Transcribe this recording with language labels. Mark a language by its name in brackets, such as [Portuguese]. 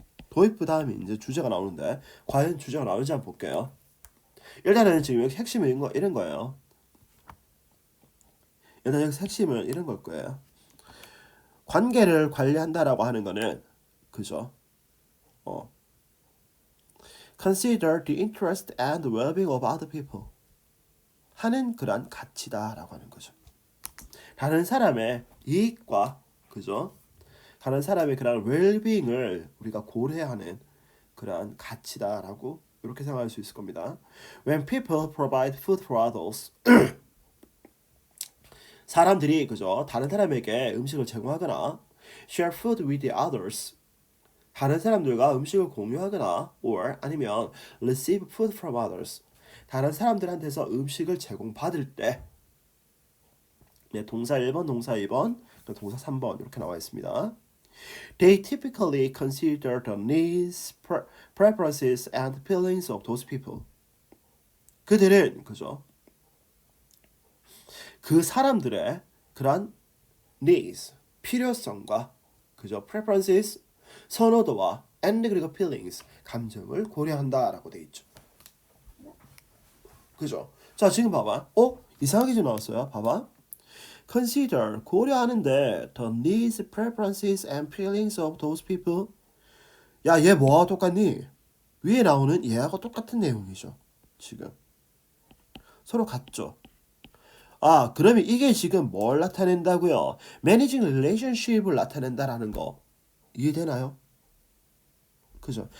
[Korean] 도입부 다음에 이제 주제가 나오는데 과연 주제가 나오는지 한번 볼게요. 일단은 지금 여기 핵심은 이런 거예요. 일단 여기서 핵심은 이런 걸 거예요. 관계를 관리한다라고 하는 거는 그죠? [English] Consider the interest and well-being of other people [Korean] 하는 그런 가치다라고 하는 거죠. 다른 사람의 이익과 그죠? 다른 사람의 그런 well-being을 우리가 고려하는 그런 가치다라고 이렇게 생각할 수 있을 겁니다. [English] When people provide food for others, [Korean] 사람들이 그죠? 다른 사람에게 음식을 제공하거나 [English] share food with the others, [Korean] 다른 사람들과 음식을 공유하거나 or 아니면 [English] receive food from others, [Korean] 다른 사람들한테서 음식을 제공받을 때 네, 동사 1번, 동사 2번, 동사 3번 이렇게 나와 있습니다. [English] They typically consider the needs, preferences, and feelings of those people. [Korean] 그들은 그죠? 그 사람들의 그런 needs, 필요성과 그죠? preferences, 선호도와 and 그리고 feelings, 감정을 고려한다라고 돼 있죠. 그죠? 자, 지금 봐봐. 이상하게 좀 나왔어요. 봐봐. [English] Consider, [Korean] 고려하는데 [English] the needs, preferences, and feelings of those people. [Korean] 야, 얘 뭐하고 똑같니? 위에 나오는 얘하고 똑같은 내용이죠. 지금 서로 같죠. 아, 그러면 이게 지금 뭘 나타낸다고요? Managing relationship을 나타낸다라는 거 이해되나요? 그죠?